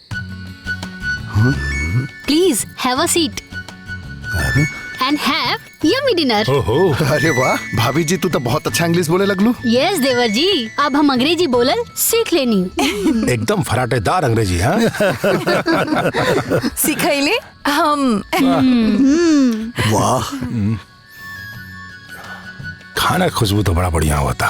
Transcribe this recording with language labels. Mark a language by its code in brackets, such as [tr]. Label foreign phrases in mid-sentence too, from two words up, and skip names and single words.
[en] Please have a seat and have yummy dinner. ओहो, [bho] अरे वाह भाभी जी, तू तो बहुत अच्छा इंग्लिश बोले लगलू। Yes देवर जी, अब हम अंग्रेजी बोलल सीख लेनी। एकदम फराटेदार अंग्रेजी। हाँ, सिखैले हम। वाह, खाना की खुशबू तो बड़ा बढ़िया हुआ था।